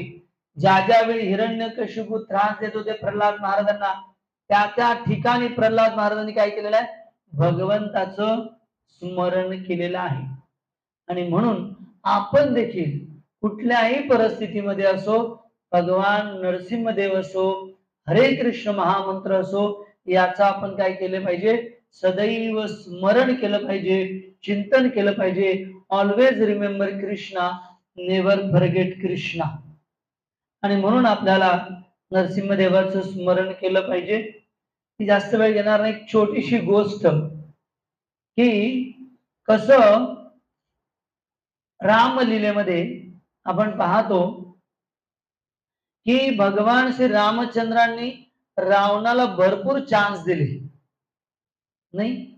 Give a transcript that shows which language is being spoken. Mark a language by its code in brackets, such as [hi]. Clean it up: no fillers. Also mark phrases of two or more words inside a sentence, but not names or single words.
[mr] ज्या ज्यावेळी हिरण्यकशिपू त्रास देत होते प्रल्हाद महाराजांना, त्या त्या ठिकाणी प्रल्हाद महाराजांनी काय केलेलं आहे? भगवंताचं स्मरण केलेलं आहे. आणि म्हणून आपण देखील कुठल्याही परिस्थितीमध्ये असो, भगवान नरसिंहदेव असो, हरे कृष्ण महामंत्र असो, याचा आपण काय केलं पाहिजे? सदैव स्मरण केलं पाहिजे, चिंतन केलं पाहिजे. [en] always remember Krishna, never forget Krishna. [mr] आणि म्हणून आपल्याला नरसिंहदेवाचं स्मरण केलं पाहिजे. ती जास्त वेळ घेणार नाही. छोटीशी गोष्ट की कसं रामलीलेमध्ये आपण पाहतो की भगवान श्री रामचंद्रांनी रावणाला भरपूर चान्स दिले, नाही?